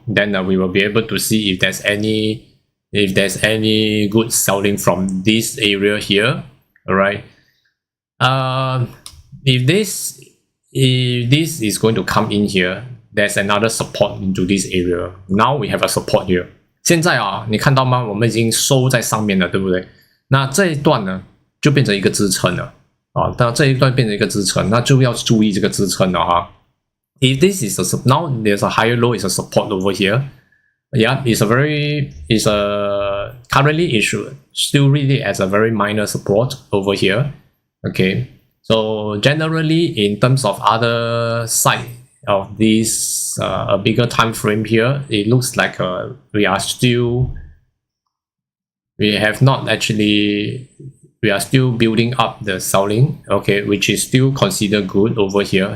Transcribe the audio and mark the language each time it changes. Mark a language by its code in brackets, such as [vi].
[en] Then we will be able to see if there's any good selling from this area here. All right. If this is going to come in here, there's another support into this area. Now we have a support here. [zh] 现在啊，你看到吗？我们已经收在上面了，对不对？那这一段呢，就变成一个支撑了啊。那这一段变成一个支撑，那就要注意这个支撑了哈。 [en] If this is now there's a higher low, is a support over here. Yeah, currently it should still read it as a very minor support over here. Okay, so generally in terms of other side of this a bigger time frame here, it looks like we are still building up the selling, okay, which is still considered good over here.